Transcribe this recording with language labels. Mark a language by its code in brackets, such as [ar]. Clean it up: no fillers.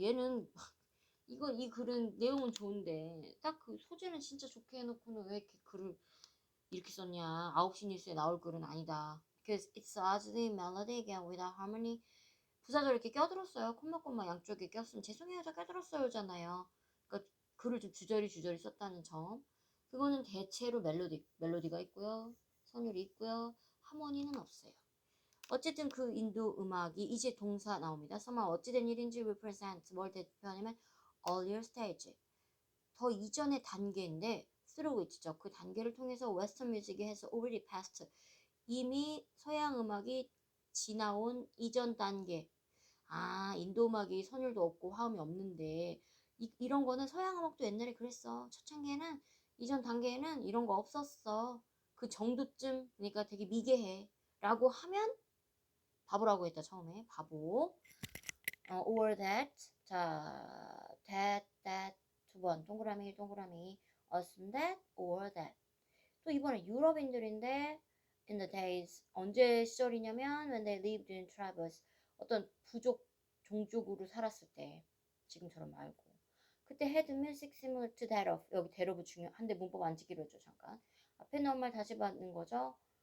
[ko] 얘는 이 글은 내용은 좋은데 딱 그 소재는 진짜 좋게 해놓고는 왜 이렇게 글을 이렇게 썼냐. 9시 뉴스에 나올 글은 아니다. [en] Because it's largely melody again without harmony. [ko] 부사절 이렇게 껴들었어요. 콤마 양쪽에 꼈으면 죄송해요 저 껴들었어요 잖아요. 그러니까 글을 좀 주저리 썼다는 점. 그거는 대체로 멜로디가 있고요. 선율이 있고요. 하모니는 없어요. 어쨌든 그 인도 음악이 이제 동사 나옵니다. somehow 어찌된 일인지 represent 뭘 대표하냐면 [en] earlier stage [ko] 더 이전의 단계인데 [en] through which [ko] 죠. 그 단계를 통해서 [en] western music [ko] 이 해서 [en] already passed [ko] 이미 서양 음악이 지나온 이전 단계. 인도 음악이 선율도 없고 화음이 없는데 이런 거는 서양 음악도 옛날에 그랬어. 초창기에는 이전 단계에는 이런 거 없었어. 그 정도쯤 그러니까 되게 미개해 라고 하면 바보라고 했다 처음에. 바보. [en] or that. [ko] 자, that 두 번 동그라미 [en] assume that or that. [ko] 또 이번에 유럽인들인데 [en] in the days [ko] 언제 시절이냐면 [en] when they lived in tribes [ko] 어떤 부족 종족으로 살았을 때 지금처럼 말고 그때 [en] had music similar to that of [ko] 여기 that of 중요한데 문법 안 지기로 했죠 잠깐 앞에 나온 말 다시 받는 거죠.